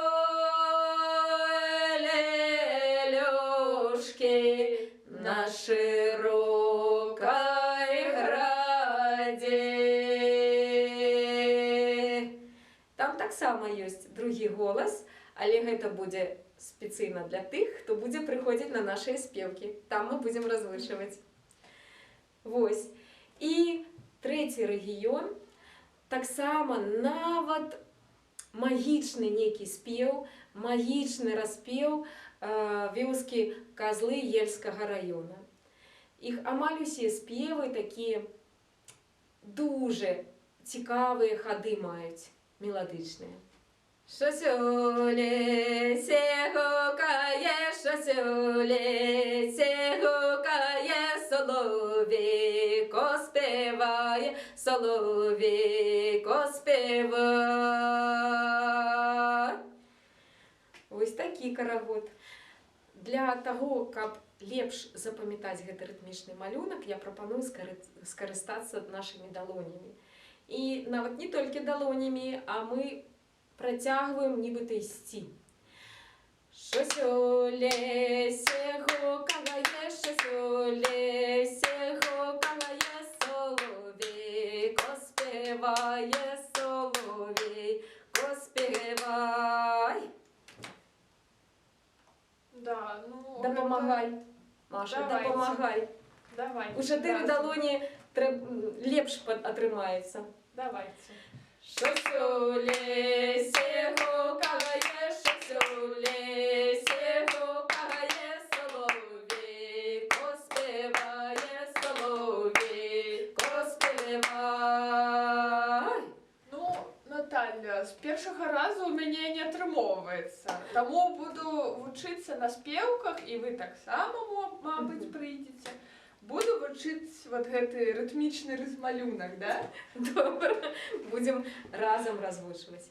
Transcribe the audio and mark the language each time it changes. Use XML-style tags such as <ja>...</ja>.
<be>Войле люшки на широкой граде. Там таксама ёсць другі голас, але гэта будзе спецыйна для тых, хто будзе прыходзіць на нашыя спевкі. Там мы будзем развышваць. Вось. І трэці рэгіён, таксама нават магічны нейкі спеў, магічны распеў вёскі Казлы Ельскага раёна. Іх амаль усе спевы такія дуже цікавыя хады маюць, меладычныя.</be> <uk>Щось у лісі гукає, щось у лісі гукає, соловейко співає, соловейко співає. Ось такі карагод.</uk> <be>Для таго, каб лепш запамятаць гэты рытмічны малюнак, я прапаную скарыстацца нашымі далонямі. І нават не толькі далонямі, а мы працягваем нібыта ісці.</be> <uk>Щось у лесе гукає, щось у лесе гукає, соловейко співає, соловейко співай.</uk> <be>Да, ну... Дапамагай, Маша, дапамагай. Давайте. У 4 далоні лепш атрымаецца. Давайте.</be> <uk>Щось у лесе гукає, щось у лесе гукає, соловейко співає, соловейко співай. Ну, Наталя, з першого разу у мене</uk> <be>не атрымоўваецца. Таму буду вучыцца на спевках, і вы таксама, мабыць, прыйдзеце. Буду вучыць вот гэты рытмічны рызмалюнак, да? Добра, будзем разам развучваць.</be>